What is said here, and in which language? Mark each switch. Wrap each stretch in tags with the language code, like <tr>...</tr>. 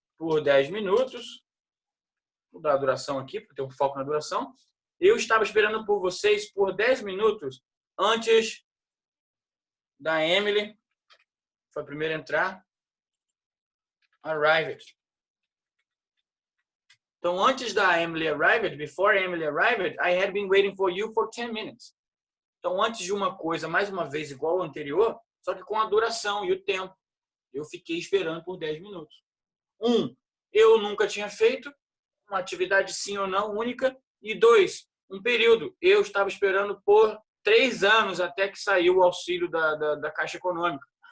<pt>por 10 minutos. Vou dar a duração aqui, porque tem um foco na duração. Eu estava esperando por vocês por 10 minutos antes da Emily, foi a primeira a entrar, arrived. Então, antes da</pt> <en>Emily arrived, before Emily arrived, I had been waiting for you for 10 minutes.</en> <pt>Então, antes de uma coisa, mais uma vez, igual ao anterior, só que com a duração e o tempo, eu fiquei esperando por 10 minutos. Eu nunca tinha feito uma atividade sim ou não única. E 2, um período. Eu estava esperando por 3 anos até que saiu o auxílio da Caixa Econômica.</pt>